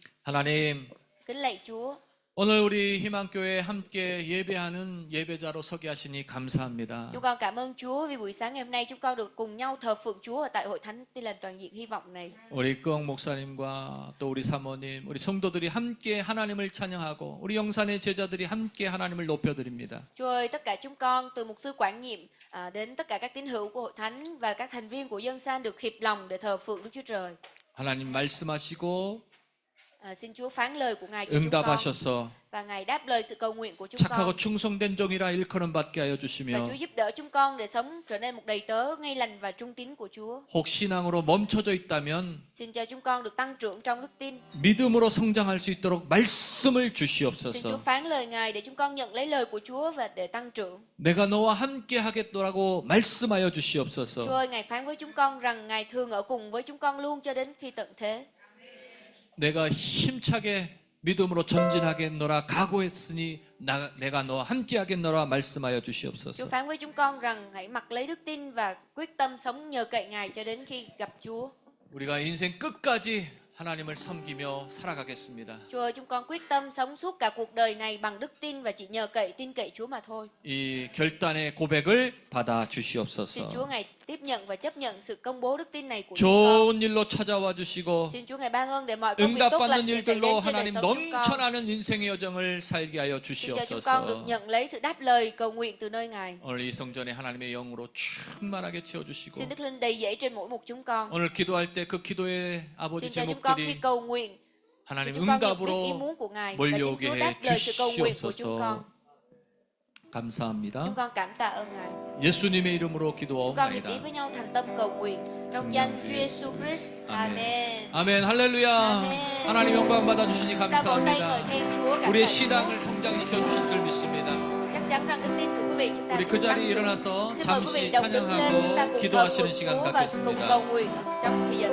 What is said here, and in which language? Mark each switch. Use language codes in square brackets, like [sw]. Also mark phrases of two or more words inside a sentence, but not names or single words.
[ko] 하나님, [vi] Kính lạy Chúa, [ko] 오늘 우리 희망교회 함께 예배하는 예배자로 서게 하시니 감사합니다. [vi] Chúng con cảm ơn Chúa vì buổi sáng ngày hôm nay chúng con được cùng nhau thờ phượng Chúa ở tại hội thánh Tin lành toàn diện hy vọng này. [ko] 우리 끄엉 목사님과 또 우리 사모님, 우리 성도들이 함께 하나님을 찬양하고 우리 영산의 제자들이 함께 하나님을 높여드립니다. [vi] Chúa ơi, tất cả chúng con từ mục sư quản nhiệm đến tất cả các tín hữu của hội thánh và các thành viên của dân san được hiệp lòng để thờ phượng Đức Chúa Trời. [ko] 하나님 말씀하시고 [vi] Xin Chúa phán lời của Ngài cho chúng con [ko] 응답하셔서 [vi] và Ngài đáp lời sự cầu nguyện của chúng [ko] 착하고 [vi] con. [ko] 충성된 종이라 일컬음 받게 하여 [vi] Và [ko] 주시며 [vi] Chúa giúp đỡ chúng con để sống trở nên một đầy tớ ngay lành và trung tín của Chúa. [ko] 혹 신앙으로 멈춰져 있다면 [vi] Xin cho chúng con được tăng trưởng trong đức tin. [ko] 믿음으로 성장할 수 있도록 말씀을 [vi] Xin Chúa [ko] 주시옵소서. [vi] phán lời Ngài để chúng con nhận lấy lời của Chúa và để tăng trưởng. [ko] 내가 너와 함께 하겠노라고 말씀하여 [vi] Chúa [ko] 주시옵소서. [vi] ơi, Ngài phán với chúng con rằng Ngài thường ở cùng với chúng con luôn cho đến khi tận thế. [ko] 내가 힘차게 믿음으로 전진하겠노라 각오했으니 내가 너와 함께 하겠노라 말씀하여 [vi] Chúa [ko] 주시옵소서. [vi] phán với chúng con rằng hãy mặc lấy đức tin và quyết tâm sống nhờ cậy Ngài cho đến khi gặp Chúa. [ko] 우리가 인생 끝까지 하나님을 섬기며 살아가겠습니다. [vi] Chúa ơi, chúng con quyết tâm sống suốt cả cuộc đời này bằng đức tin và chỉ nhờ cậy tin cậy Chúa mà thôi. [ko] 이 결단의 고백을 받아 [vi] Xin [ko] 주시옵소서. [vi] Chúa Ngài tiếp nhận và chấp nhận sự công bố đức tin này của chúng con. [ko] 좋은 일로 찾아와 주시고 [vi] Xin Chúa Ngài ban ơn để mọi công việc tốt lành [ko] 응답받는 [vi] sẽ xảy [ko] 일들로 [vi] đến trên đời [ko] 하나님 [vi] sống chúng con. [ko] 넘쳐나는 인생의 여정을 살게 하여 [vi] Xin cho chúng con được [ko] 주시옵소서. [vi] nhận lấy sự đáp lời cầu nguyện từ nơi Ngài. [ko] 오늘 이 성전에 하나님의 영으로 충만하게 채워주시고 [vi] Xin Đức Linh đầy dẫy trên mỗi một chúng con. [ko] 오늘 기도할 때 그 기도의 아버지 [vi] Xin cho chúng con khi [ko] 제목들이 [vi] cầu nguyện, [ko] 하나님 [vi] chúng con nhận biết ý [ko] 응답으로 [vi] muốn của Ngài và xin [ko] 몰려오게 [vi] Chúa [ko] 해 [vi] đáp lời sự cầu nguyện của chúng con. [ko] 주시옵소서. 감사합니다. [vi] Chúng con cảm tạ ơn Ngài. [ko] 예수님의 이름으로 [vi] Chúng con hiệp ý [ko] 기도하옵나이다. [vi] với nhau thành tâm cầu nguyện trong danh Chúa Giêsu Christ. Amen. [ko] 아멘 할렐루야. 아멘. 하나님 영광 받아주시니 [vi] Ta vỗ tay ngợi [ko] 감사합니다. [vi] khen Chúa, cảm [ko] 우리의 [vi] tạ Chúa. [ko] 신앙을 성장시켜 주실 줄 믿습니다. [vi] Chắc chắn rằng đức tin của quý vị chúng ta [ko] 우리 [vi] sẽ [ko] 그 [vi] được tăng [ko] 자리에 [vi] trưởng. [ko] 일어나서 [vi] Xin mời quý vị [ko] 잠시 [vi] đồng đứng lên, chúng ta [ko] 찬양하고 [vi] cùng thờ [ko] 기도하시는 [vi] phượng [ko] 시간 [vi] Chúa và cùng [ko] 갖겠습니다. [vi] cầu nguyện trong thời giờ